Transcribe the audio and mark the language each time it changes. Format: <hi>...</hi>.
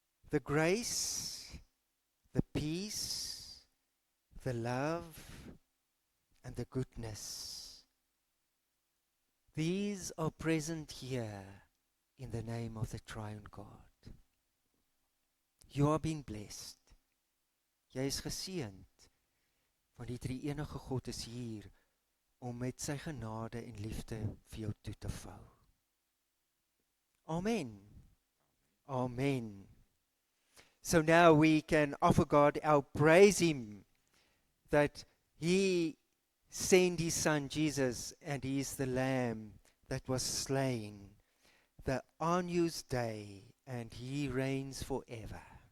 <en>The grace, the peace, the love, and the goodness. These are present here in the name of the triune God. You are being blessed.</en> <af>Jy is geseënd, want die drie-enige God is hier om met sy genade en liefde vir jou toe te vou.</af> <en>Amen. Amen. So now we can offer God our praise him that he sent his son Jesus and he is the lamb that was slain, the Agnus Dei, and he reigns forever.</en>